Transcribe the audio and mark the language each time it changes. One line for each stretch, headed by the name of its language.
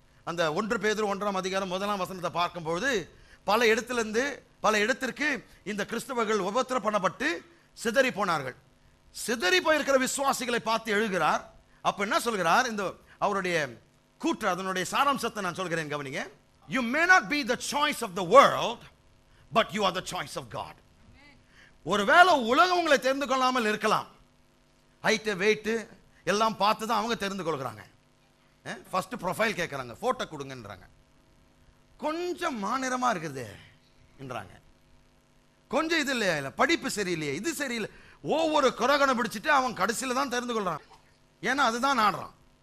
Tamil: அந்த 1 பேதுரு 1:1 பார்க்கும்போது பல இடத்திலிருந்து பல இடத்திற்கு இந்த கிறிஸ்தவர்கள் உபத்திரம் பண்ணப்பட்டு சிதறி போனார்கள். சிதறி போயிருக்கிற விசுவாசிகளை பார்த்து எழுதுகிறார். அப்ப என்ன சொல்கிறார்? இந்த அவருடைய கூற்று, அதனுடைய சாராம்சத்தை நான் சொல்கிறேன், கவனிங்க.
English: You may not be the choice of the world, but you are the choice of God.
Tamil: ஒருவேளை உலகம் உங்களை தெரிந்து கொள்ளாமல் இருக்கலாம். ஹைட், வெயிட் எல்லாம் பார்த்து தான் அவங்க தெரிந்து கொள்கிறாங்க. ஃபர்ஸ்ட் ப்ரொஃபைல் கேட்குறாங்க, போட்டோ கொடுங்கன்றாங்க. கொஞ்சம் மாநிறமா இருக்குது என்றாங்க. கொஞ்சம் இது இல்லையா, இல்லை படிப்பு சரியில்லையே, இது சரியில்லை, ஒவ்வொரு குறகனை பிடிச்சிட்டு அவன் கடைசியில் தான் தெரிந்து கொள்றான். ஏன்னா அதுதான் ஆடுறான்.